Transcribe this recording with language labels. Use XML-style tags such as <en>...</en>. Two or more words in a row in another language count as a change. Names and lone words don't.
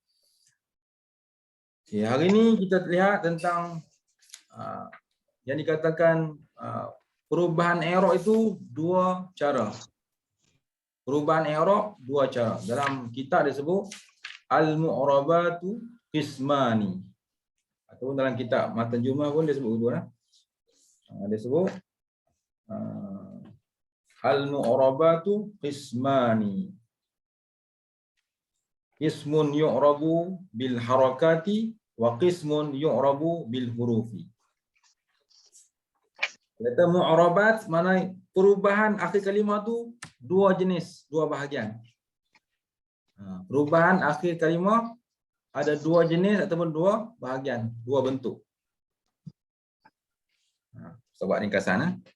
<ms>Okay, hari ini kita lihat tentang yang dikatakan perubahan i'rab itu dua cara. Perubahan i'rab dua cara. Dalam kitab disebut</ms> <ar>المعربات قسمان.</ar> <ms>Ataupun dalam kitab matan jumlah pun dia sebut dua. Dia sebut</ms> <ar>المعربات قسمان. قسم يعرب بالحركات وقسم يعرب بالحروف.</ar> <ms>Kata mu'rabat mana perubahan akhir kalimah tu dua jenis, dua bahagian. Perubahan akhir kalimah ada dua jenis ataupun dua bahagian, dua bentuk. Saya buat ringkasan.</ms>